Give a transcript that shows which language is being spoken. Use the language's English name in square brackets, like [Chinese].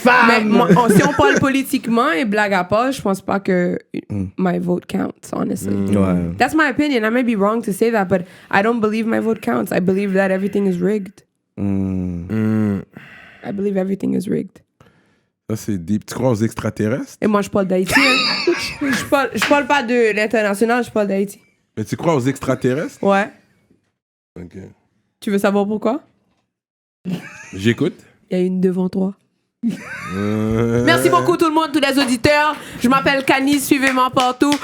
[French] mais si on parle politiquement et blague à part, je pense pas que [English] my vote counts, honestly. [French] Ouais. [English] That's my opinion. I may be wrong to say that, but I don't believe my vote counts. I believe that everything is rigged. I believe everything is rigged. [French] Ça, c'est deep. Tu crois aux extraterrestres? Et moi, je parle d'Haïti. Hein. je parle pas de l'international, je parle d'Haïti. Mais tu crois aux extraterrestres? Ouais. Ok. Tu veux savoir pourquoi? J'écoute. Il y a une devant toi. Merci beaucoup tout le monde, tous les auditeurs. Je m'appelle Canis, suivez-moi partout.